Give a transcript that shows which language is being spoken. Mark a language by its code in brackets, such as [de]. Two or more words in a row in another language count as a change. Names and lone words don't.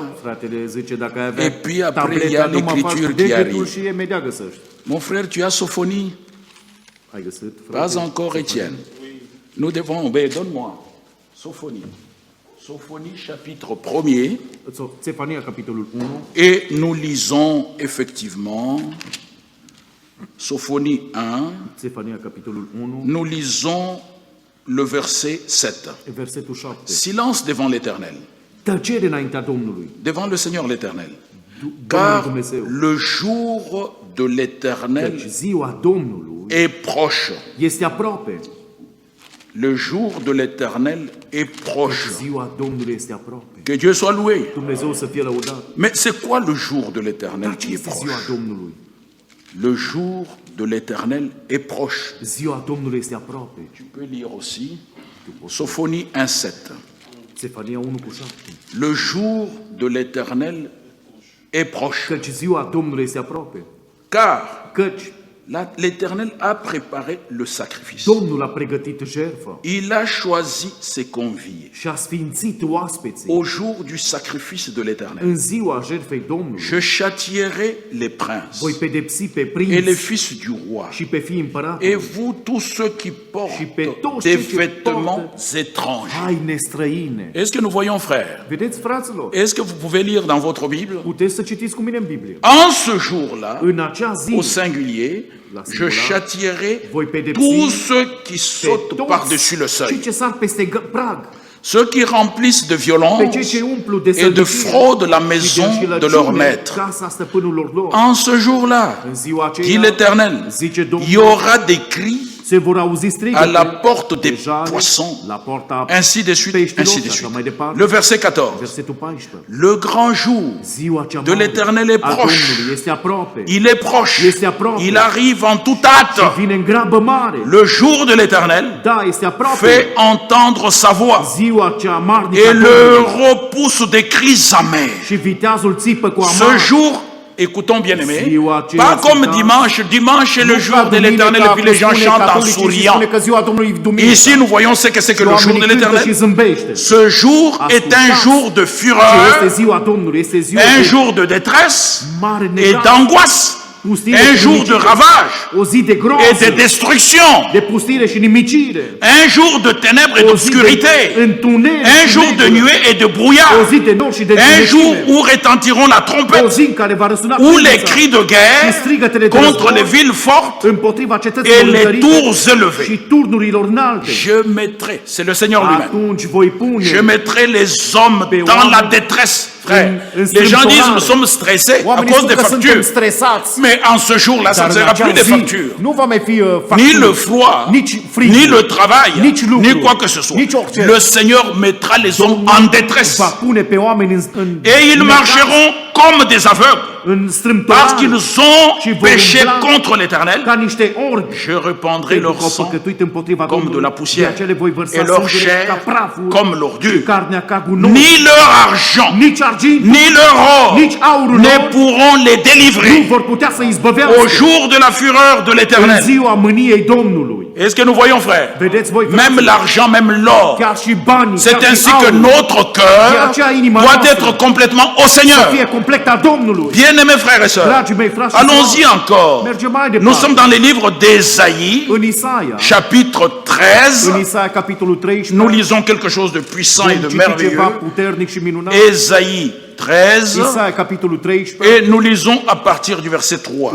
[ro] Fratele zice, dacă ai avea [fr] Et puis après, il y a [ro] tableta, numai faci [fr] l'écriture [ro] cu [fr] qui [ro] degetul [fr] arrive. [ro] și imediat găsești. [fr] Mon frère, tu as Sophonie? [ro] Ai găsit, [fr] Pas [ro] frate? [fr] encore, Étienne. Nous devons... Ben, donne-moi. Sophonie. Sophonie, chapitre 1er. [ro] Sefania, capitolul 1. [fr] Et nous lisons effectivement Sophonie 1. [ro] Sefania, capitolul 1. [fr] Nous lisons le verset 7. [ro] Versetul 7. [fr] Silence devant l'Éternel, [ro] Tăcere înaintea Domnului. [fr] devant le Seigneur l'Éternel. [ro] Domnul [fr] Car [ro] Dumnezeu. [fr] le jour de l'Éternel [ro] Căci ziua Domnului [fr] est proche. [ro] este aproape. [fr] Le jour de l'Éternel est proche. [ro] Ziua Domnului este aproape. [fr] Que Dieu soit loué. [ro] Dumnezeu să fie lăudat. [fr] Mais c'est quoi le jour de l'Éternel [ro] Dar ce [fr] qui est [ro] este ziua [fr] proche? [ro] Domnului? [fr] Le jour de l'Éternel est proche. [ro] Ziua Domnului este aproape. [fr] Tu peux lire aussi Sophonie 1,7. [ro] Sefania 1 cu 7. [fr] Le jour de l'Éternel est proche. [ro] Căci ziua Domnului este aproape. [fr] Car [ro] Căci [fr] l'Éternel a préparé le sacrifice. [ro] Domnul a pregătit jertfă [fr] Il a choisi ses conviés [ro] și a sfințit oaspeții. [fr] au jour du sacrifice de l'Éternel. [ro] În ziua jertfei Domnului [fr] Je châtierai les princes [ro] voi pedepsi pe [fr] et les [ro] prinți [fr] fils du roi [ro] și pe fii [fr] et [ro] împăratului [fr] vous tous ceux qui [ro] și [fr] portent [ro] pe toți [fr] des [ro] cei ce [fr] vêtements étranges. [ro] haine străine. [fr] Est-ce que nous voyons, frères? [ro] Vedeți, fraților? [fr] Est-ce que vous pouvez lire dans votre Bible? [ro] Puteți să citiți cu mine în Biblie. [fr] En ce jour-là, [ro] În acea zi, [fr] au singulier, [ro] La [fr] je [ro] singular, [fr] châtierai [ro] voi pedepsi [fr] tous ceux qui [ro] pe [fr] sautent par-dessus le [ro] toți [fr] seuil, [ro] cei ce sar peste prag, [fr] ceux qui remplissent de [ro] pe [fr] violence [ro] cei ce umplu de [fr] et de [ro] sălbăcie [fr] fraude la [ro] și [fr] maison de [ro] înșelăciune [fr] leur maître. [ro] casa stăpânilor lor. [fr] En ce jour-là, [ro] În ziua [fr] dit [ro] aceea, [fr] l'Éternel, [ro] zice [fr] il y [ro] Domnul, [fr] aura des cris [ro] se vor auzi [fr] à [ro] strigăte [fr] la porte des [ro] de jale [fr] poissons, [ro] la porta [fr] ainsi de suite, [ro] peștilor [fr] ainsi [ro] și [fr] de [ro] așa [fr] suite. [ro] mai departe. [fr] Le verset 14. [ro] Versetul 14. [fr] Le grand jour [ro] Ziua cea [fr] de [ro] mare [fr] l'Éternel est [ro] a [fr] proche. [ro] Domnului este aproape. [fr] Il est proche. [ro] Este aproape. [fr] Il arrive en toute hâte. [ro] Vine în grabă mare. [fr] Le jour de l'Éternel [ro] Da, este aproape. [fr] fait entendre sa voix [ro] Ziua cea amarnică a [fr] et le [ro] Domnului. [fr] repousse des cris amers. [ro] Și viteazul țipă cu [fr] Ce [ro] amar. [fr] jour, écoutons bien aimé, [ro] Ziua aceea [fr] pas comme [ro] sfântă, [fr] dimanche. Dimanche est le [ro] nu [fr] jour [ro] ca [fr] de [ro] duminică, [fr] l'Éternel et puis les gens [ro] spune [fr] chantent en [ro] catolicii și [fr] souriant. [ro] spune că ziua Domnului e duminică. [fr] Ici, nous voyons ce que c'est que le jour de [ro] Oamenii cântă și [fr] l'Éternel. [ro] zâmbește. [fr] Ce jour est un [ro] Ascultați. [fr] jour de [ro] Ce [fr] fureur, [ro] este ziua Domnului? Este ziua [fr] un [ro] de [fr] jour de détresse [ro] mare [fr] et [ro] necaz, [fr] d'angoisse, [ro] pustire [fr] un [ro] și [fr] jour de [ro] nimicire. [fr] ravage [ro] O zi de [fr] et de [ro] groază, [fr] destruction, [ro] de pustire și nimicire. [fr] un jour de ténèbres et [ro] O zi de [fr] d'obscurité, [ro] întuneric [fr] un [ro] și [fr] jour de [ro] negru. [fr] nuée et de [ro] O [fr] brouillard, [ro] zi de nor și de [fr] un jour [ro] întunecime. [fr] où retentiront la [ro] O [fr] trompette, [ro] zi în care va răsuna [fr] où les [ro] trâmbița [fr] cris de [ro] și [fr] guerre [ro] strigătele de [fr] contre [ro] război [fr] les villes fortes [ro] împotriva [fr] et [ro] cetăților [fr] les [ro] întărite [fr] tours élevées. [ro] și turnurilor înalte. [fr] Je mettrai, c'est le Seigneur lui-même, [ro] Atunci voi pune [fr] je mettrai les hommes [ro] Pe [fr] dans la [ro] oameni [fr] détresse, frère. [ro] în [fr] Les gens disent, [ro] strâmtorare. [fr] nous sommes stressés à [ro] Oamenii [fr] cause [ro] spun [fr] des [ro] că suntem [fr] factures. [ro] stresați. [fr] Mais en ce jour-là, ça [ro] Dar [fr] ne [ro] în [fr] sera [ro] acea [fr] plus des [ro] zi [fr] factures. [ro] nu va mai fi [fr] Ni [ro] facturi, [fr] le froid, [ro] nici frig, [fr] ni le travail, [ro] nici lucru, [fr] ni quoi que ce soit. [ro] nici orice. [fr] Le Seigneur mettra les hommes en détresse. [ro] va pune pe oameni în [fr] Et ils marcheront comme des aveugles. [ro] în [fr] Parce [ro] strâmtorare [fr] qu'ils ont [ro] și vor [fr] péché [ro] umbla [fr] contre l'Éternel. [ro] ca niște orbi. [fr] Je répandrai [ro] Pentru [fr] leur [ro] că au [fr] sang [ro] păcătuit împotriva [fr] comme de [ro] Domnului. [fr] la [ro] De [fr] poussière [ro] aceea le voi vărsa [fr] et leur [ro] sângele [fr] chair [ro] ca praful [fr] comme [ro] și [fr] l'ordure. [ro] carnea ca gunoi. [fr] Ni leur argent, [ro] Nici argint, [fr] ni leur or [ro] nici aurul [fr] ne [ro] lor [fr] pourront les [ro] nu [fr] délivrer [ro] vor putea să [fr] au [ro] izbăvească [fr] jour de la fureur de [ro] în [fr] l'Éternel. [ro] ziua mâniei Domnului. [fr] Est-ce que nous voyons, frère? [ro] Vedeți voi, [fr] Même [ro] fraților, [fr] l'argent, même l'or. [ro] chiar și banii, [fr] C'est [ro] chiar și [fr] ainsi que [ro] aurul, [fr] notre cœur doit être complètement au [ro] să [fr] Seigneur. [ro] fie complet a Domnului. [fr] Bien-aimés frères et sœurs, [ro] Dragii mei, frați și [fr] allons-y [ro] surori, [fr] encore. [ro] mergem mai [fr] Nous [ro] departe. [fr] sommes dans les livres d'Ésaïe, [ro] În Isaia, [fr] chapitre [ro] în [fr] 13. [ro] Isaia, capitolul 13, [fr] Nous lisons quelque chose de puissant et de [ro] vom citi ceva [fr] merveilleux. [ro] puternic și minunat. [fr] Ésaïe 13. [ro] Isaia, capitolul 13, [fr] Et nous lisons à partir du verset 3.